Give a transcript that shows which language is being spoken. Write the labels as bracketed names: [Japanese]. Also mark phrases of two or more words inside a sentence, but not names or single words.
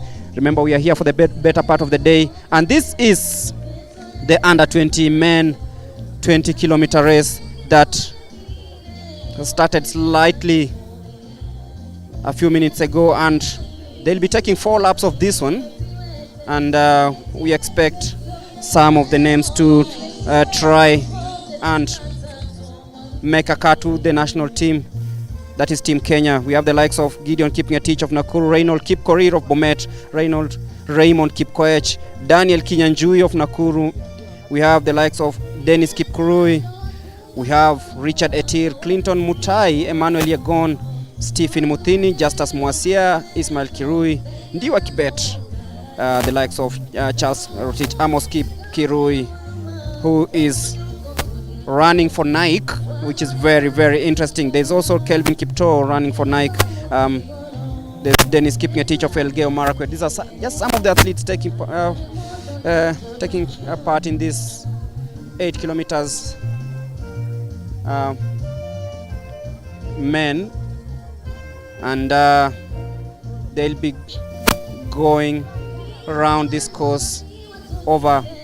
[English] Remember, we are here for the better part of the day, and this is the under 20 men 20 kilometer race that started slightly a few minutes ago, and they'll be taking 4 laps of this one, and we expect some of the names to try and make a cut to the national team, that is Team Kenya. We have the likes of Gideon Kipngetich of Nakuru, Reynold Kipkorir of Bomet, Raymond Kipkoech, Daniel Kinyanjui of Nakuru. We have the likes of Dennis Kipkurui. We have Richard Etir, Clinton Mutai, Emmanuel Yegon, Stephen Muthini, Justus Mwasia, Ismail Kirui, Ndiwa Kibet, the likes of Charles Rotich, Amos Kirui, who is running for Nike, which is very, very interesting. There's also Kelvin Kipto running for Nike. There's Dennis Kipngetich of Elgeyo Marakwet. These are just some of the athletes taking part in this 8 kilometers men, and they'll be going around this course over